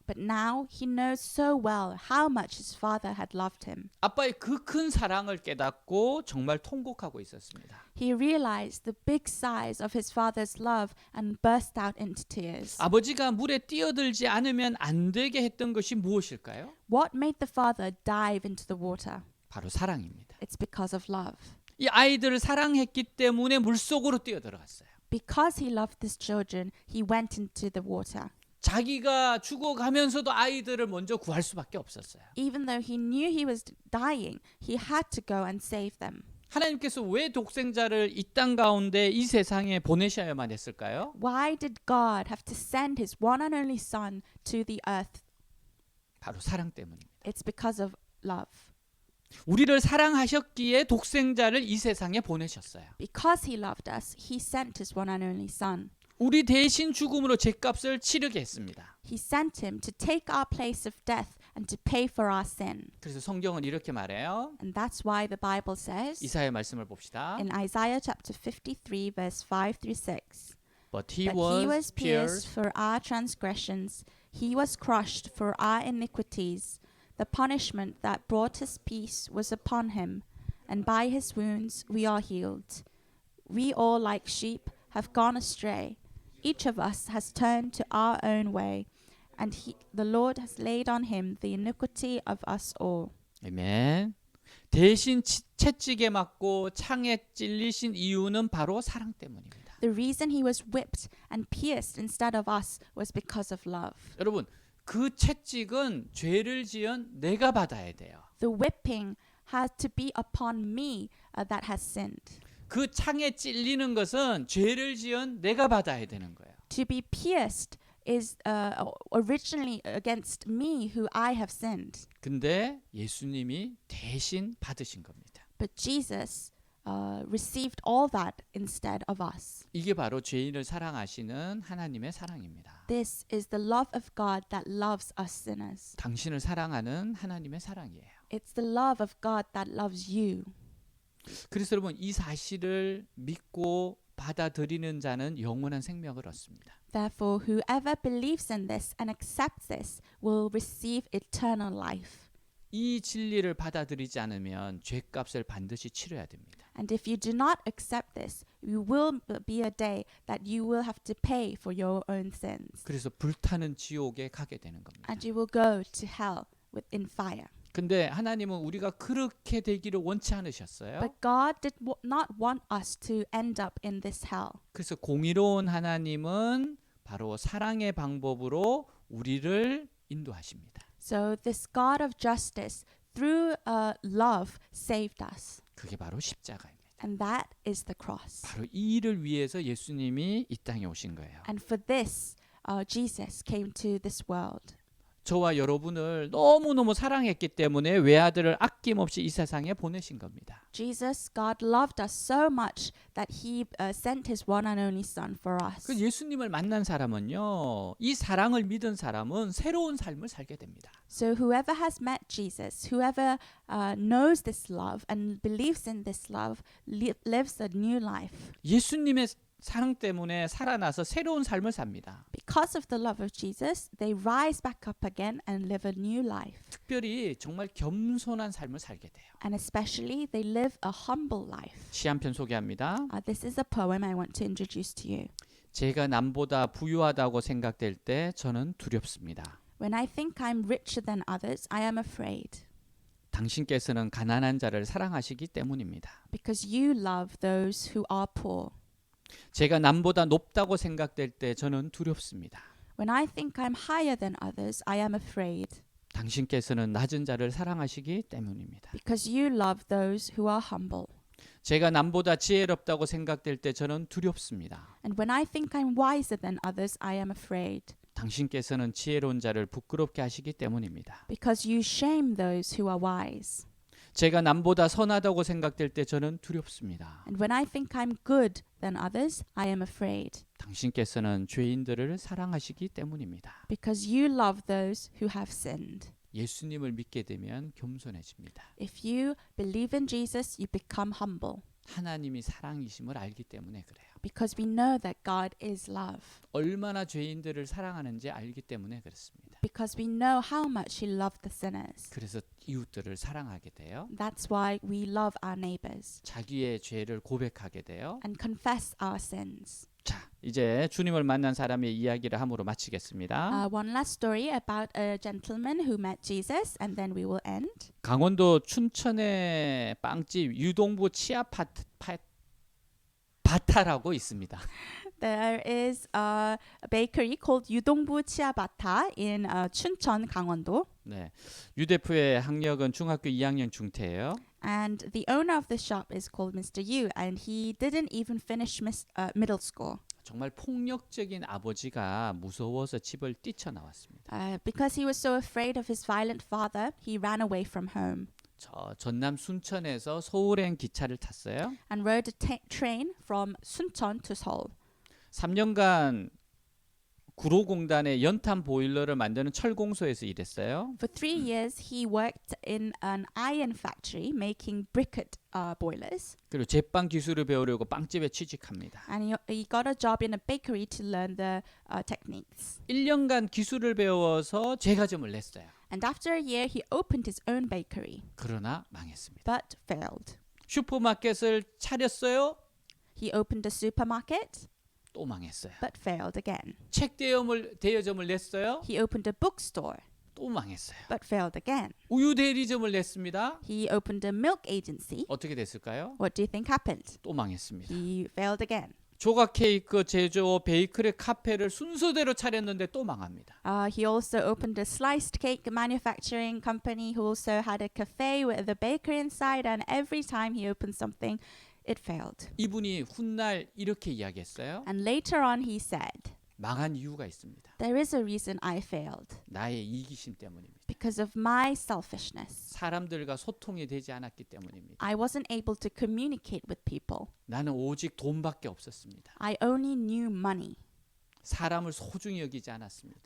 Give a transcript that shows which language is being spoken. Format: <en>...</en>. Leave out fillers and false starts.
<en>But now he knows so well how much his father had loved him.</en> <ko>아빠의 그 큰 사랑을 깨닫고 정말 통곡하고 있었습니다.</ko> <en>He realized the big size of his father's love and burst out into tears.</en> <ko>아버지가 물에 뛰어들지 않으면 안 되게 했던 것이 무엇일까요?</ko> <en>What made the father dive into the water?</en> <ko>바로 사랑입니다.</ko> <en>It's because of love.</en> <ko>이 아이들을 사랑했기 때문에 물속으로 뛰어들어갔어요.</ko> <en>Because he loved his children, he went into the water.</en> <ko>자기가 죽어가면서도 아이들을 먼저 구할 수밖에 없었어요.</ko> <en>Even though he knew he was dying, he had to go and save them.</en> <ko>하나님께서 왜 독생자를 이 땅 가운데 이 세상에 보내셔야만 했을까요?</ko> <en>Why did God have to send his one and only son to the earth?</en> <ko>바로 사랑 때문입니다.</ko> <en>It's because of love.</en> <ko>우리를 사랑하셨기에 독생자를 이 세상에 보내셨어요.</ko> <en>Because he loved us, he sent his one and only son.</en> <ko>우리 대신 죽음으로 죄값을 치르게 했습니다.</ko> <en>He sent him to take our place of death and to pay for our sin.</en> <ko>그래서 성경은 이렇게 말해요.</ko> <en>And that's why the Bible says</en> <ko>이사야 말씀을 봅시다.</ko> <en>in Isaiah chapter 53 verse 5 through 6. But he But he was pierced for our transgressions, he was crushed for our iniquities. The punishment that brought us peace was upon him, and by his wounds we are healed. We all like sheep have gone astray. Each of us has turned to our own way, and the Lord has laid on him the iniquity of us all.</en> <ko>아멘. 대신 채찍에 맞고 창에 찔리신 이유는 바로 사랑 때문입니다.</ko> <en>The reason he was whipped and pierced instead of us was because of love.</en> <ko>여러분, 그 채찍은 죄를 지은 내가 받아야 돼요.</ko> <en>The whipping has to be upon me that has sinned.</en> <ko>그 창에 찔리는 것은 죄를 지은 내가 받아야 되는 거예요.</ko> <en>To be pierced is originally against me who I have sinned.</en> <ko>근데 예수님이 대신 받으신 겁니다.</ko> <en>But Jesus received all that instead of us.</en> <ko>이게 바로 죄인을 사랑하시는 하나님의 사랑입니다.</ko> <en>This is the love of God that loves us sinners.</en> <ko>당신을 사랑하는 하나님의 사랑이에요.</ko> <en>It's the love of God that loves you.</en> <ko>그래서 여러분 이 사실을 믿고 받아들이는 자는 영원한 생명을 얻습니다.</ko> <en>Therefore, whoever believes in this and accepts this will receive eternal life.</en> <ko>이 진리를 받아들이지 않으면 죄값을 반드시 치러야 됩니다.</ko> <en>And if you do not accept this, you will be a day that you will have to pay for your own sins.</en> <ko>그래서 불타는 지옥에 가게 되는 겁니다.</ko> <en>And you will go to hell in fire.</en> <ko>근데 하나님은 우리가 그렇게 되기를 원치 않으셨어요.</ko> <en>But God did not want us to end up in this hell.</en> <ko>그래서 공의로운 하나님은 바로 사랑의 방법으로 우리를 인도하십니다.</ko> <en>So this God of justice, through love, saved us.</en> <ko>그게 바로 십자가입니다.</ko> <en>And that is the cross.</en> <ko>바로 이 일을 위해서 예수님이 이 땅에 오신 거예요.</ko> <en>And for this, Jesus came to this world.</en> <ko>저와 여러분을 너무너무 사랑했기 때문에 외아들을 아낌없이 이 세상에 보내신 겁니다.</ko> <en>Jesus, God loved us so much that he sent his one and only son for us.</en> <ko>그 예수님을 만난 사람은요, 이 사랑을 믿은 사람은 새로운 삶을 살게 됩니다.</ko> <en>So whoever has met Jesus, whoever knows this love and believes in this love, lives a new life.</en> <ko>예수님의 사랑 때문에 살아나서 새로운 삶을 삽니다.</ko> <en>Because of the love of Jesus, they rise back up again and live a new life.</en> <ko>특별히 정말 겸손한 삶을 살게 돼요.</ko> <en>And especially, they live a humble life.</en> <ko>시 한 편 소개합니다.</ko> <en>This is a poem I want to introduce to you.</en> <ko>제가 남보다 부유하다고 생각될 때 저는 두렵습니다.</ko> <en>When I think I'm richer than others, I am afraid.</en> <ko>당신께서는 가난한 자를 사랑하시기 때문입니다.</ko> <en>Because you love those who are poor.</en> <ko>제가 남보다 높다고 생각될 때 저는 두렵습니다.</ko> <en>When I think I'm higher than others, I am afraid.</en> <ko>당신께서는 낮은 자를 사랑하시기 때문입니다.</ko> <en>Because you love those who are humble.</en> <ko>제가 남보다 지혜롭다고 생각될 때 저는 두렵습니다.</ko> <en>And when I think I'm wiser than others, I am afraid.</en> <ko>당신께서는 지혜로운 자를 부끄럽게 하시기 때문입니다.</ko> <en>Because you shame those who are wise.</en> <ko>제가 남보다 선하다고 생각될 때 저는 두렵습니다.</ko> <en>And when I think I'm good than others, I am afraid.</en> <ko>당신께서는 죄인들을 사랑하시기 때문입니다.</ko> <en>Because you love those who have sinned.</en> <ko>예수님을 믿게 되면 겸손해집니다.</ko> <en>If you believe in Jesus, you become humble.</en> <ko>하나님이 사랑이심을 알기 때문에 그래요.</ko> <en>Because we know that God is love.</en> <ko>얼마나 죄인들을 사랑하는지 알기 때문에 그렇습니다.</ko> <en>Because we know how much He loved the sinners.</en> <ko>그래서 이웃들을 사랑하게 돼요.</ko> <en>That's why we love our neighbors.</en> <ko>자기의 죄를 고백하게 돼요.</ko> <en>And confess our sins.</en> <ko>자, 이제 주님을 만난 사람의 이야기를 함으로 마치겠습니다.</ko> <en>One last story about a gentleman who met Jesus, and then we will end.</en> <ko>강원도 춘천의 빵집 유동부 바타라고 있습니다.</ko> <en>There is a bakery called 유동부 치아바타 in 춘천, 강원도.</en> <ko>네, 유대프의 학력은 중학교 2학년 중퇴예요.</ko> <en>And the owner of the shop is called Mr. Yu, and he didn't even finish middle school.</en> <ko>정말 폭력적인 아버지가 무서워서 집을 뛰쳐나왔습니다.</ko> <en>Because he was so afraid of his violent father, he ran away from home.</en> <ko>저 전남 순천에서 서울행 기차를 탔어요.</ko> <en>And rode a train from Suncheon to Seoul.</en> <ko>3년간 구로공단의 연탄 보일러를 만드는 철공소에서 일했어요.</ko> <en>For 3 years, he worked in an iron factory making briquette boilers.</en> <ko>그리고 제빵 기술을 배우려고 빵집에 취직합니다.</ko> <en>And he got a job in a bakery to learn the techniques.</en> <ko>1년간 기술을 배워서 제과점을 냈어요.</ko> <en>And after a year, he opened his own bakery,</en> <ko>그러나 망했습니다.</ko> <en>but failed.</en> <ko>슈퍼마켓을 차렸어요.</ko> <en>He opened a supermarket,</en> <ko>또 망했어요.</ko> <en>but failed again.</en> <ko>책 대여점을 냈어요.</ko> <en>He opened a bookstore,</en> <ko>또 망했어요.</ko> <en>but failed again.</en> <ko>우유 대리점을 냈습니다.</ko> <en>He opened a milk agency.</en> <ko>어떻게 됐을까요?</ko> <en>What do you think happened?</en> <ko>또 망했습니다.</ko> <en>He failed again.</en> <ko>조각 케이크 제조, 베이커리 카페를 순서대로 차렸는데 또 망합니다.</ko> <en>He also opened a sliced cake manufacturing company who also had a cafe with a bakery inside, and every time he opened something, it failed.</en> <ko>이분이 훗날 이렇게 이야기했어요.</ko> <en>And later on he said,</en> <ko>망한 이유가 있습니다.</ko> <en>there is a reason I failed.</en> <ko>나의 이기심 때문입니다.</ko> <en>Because of my selfishness.</en> <ko>사람들과 소통이 되지 않았기 때문입니다.</ko> <en>I wasn't able to communicate with people.</en> <ko>나는 오직 돈밖에 없었습니다.</ko> <en>I only knew money.</en> <ko>사람을 소중히 여기지 않았습니다.</ko>